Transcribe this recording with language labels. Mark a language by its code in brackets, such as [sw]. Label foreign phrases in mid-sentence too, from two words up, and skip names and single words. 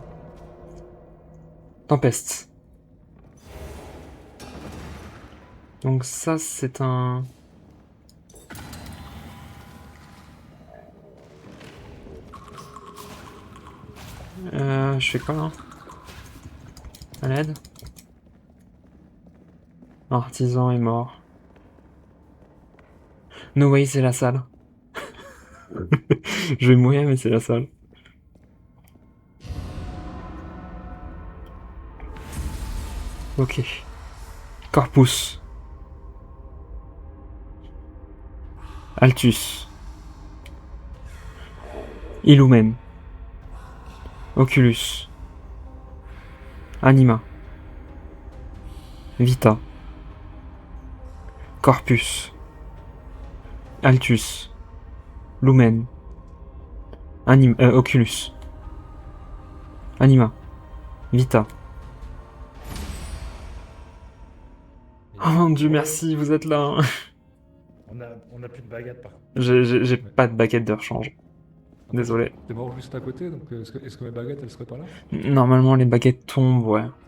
[fr] Tempeste. Donc ça, c'est un... je fais quoi là? À l'aide? Artisan est mort. [en] No way, [fr] c'est la salle. Je vais mourir, mais c'est la salle. Ok. [la] Corpus. Altus. Illumen. Oculus. Anima. Vita. Corpus. Altus. Lumen. Oculus. Anima. Vita. [fr] Oh mon dieu, merci, vous êtes là. On a plus de baguette par contre. J'ai pas de baguette de rechange. En fait, Désolé. T'es mort juste à côté, donc est-ce que mes baguettes elles seraient pas là? Normalement, les baguettes tombent, ouais.